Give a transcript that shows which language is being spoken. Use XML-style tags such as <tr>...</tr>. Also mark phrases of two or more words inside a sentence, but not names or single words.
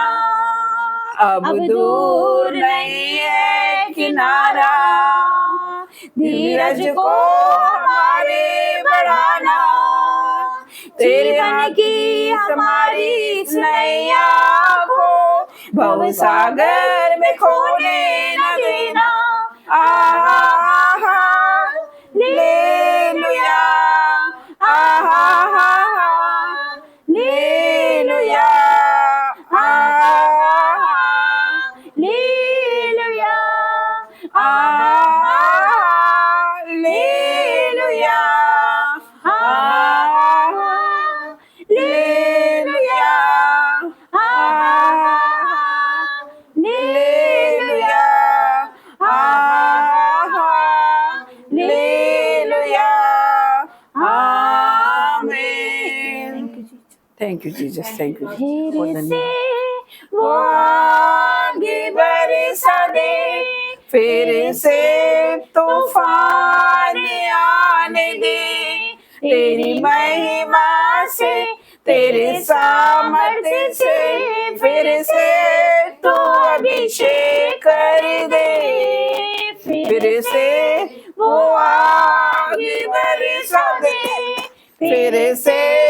<hi>अब दूर नहीं है किनारा, धीरज को हमारे बढ़ाना, जीवन की हमारी इस नैया को भवसागर में खोने न देना। आहा लेलुया, आहा लेलुया, आहा लेलुया, आहा लेलुया, आहा लेलुया, आहा लेलुया, आहा लेलुया, आमीन।</hi> <en>Thank you Jesus, thank you.</en> <hi>फिर से वो आगे बरसा दे, फिर से तूफान आने दे, तेरी महिमा से, तेरे सामर्थ्य से, फिर से तू अभिषेक कर दे, फिर से वो आगे बरसा दे, फिर से</hi>